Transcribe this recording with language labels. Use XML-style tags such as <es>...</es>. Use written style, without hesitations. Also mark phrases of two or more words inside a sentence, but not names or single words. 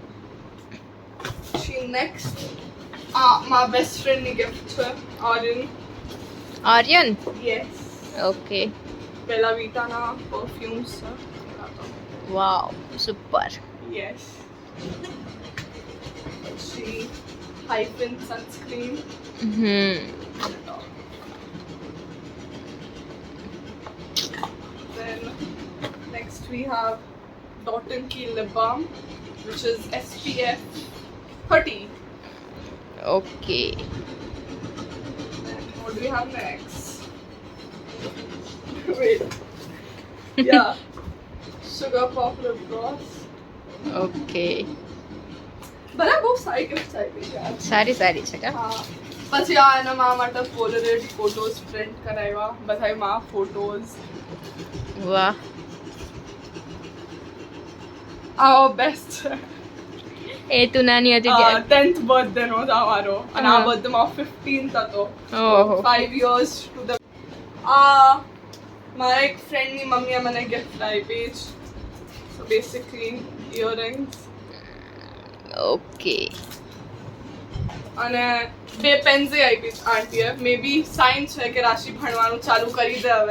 <gu>પછી નેક્સ્ટ આ મારા બેસ્ટ ફ્રેન્ડની ગિફ્ટ છે ઓરિયન. આર્યન. યસ. ઓકે. બેલા વિટાના પરફ્યુમ્સ છે.</gu> <en>Wow, super.</en> <gu>યસ. પછી હાઇફન સનસ્ક્રીન.</gu> <en>Then next we have Dot & Key lip balm, which is SPF 30. ઓકે. Then what do we have next? Wait. Yeah. Sugar pop lip gloss.</en> <gu>ઓકે. બધા બહુ સારી ગિફ્ટ આવી છે યાર. સારી સારી છે કા. હા. પછી આ એના મા માટે પોલરેડ ફોટોઝ પ્રિન્ટ કરાવ્યા. બધા મા ફોટોઝ. વાહ. આ બેસ્ટ છે. એ તું નાની હતી ત્યારે. 10th બર્થડે નો હતો અમારો અને આ બર્થડે માં 15th હતો. ઓહો.</gu> <en>5 years to the</en> <gu>આ મારા એક ફ્રેન્ડ ની મમ્મીએ મને ગિફ્ટ આપી છે.</gu> <en>So basically earrings.</en> <gu>ઓકે. અને બે પેન્સ આપી છે આંટીએ.</gu> <en>may be</en> <gu>સાઇન છે કે રાશિ ભણવાનું ચાલુ કરી દે હવે.</gu>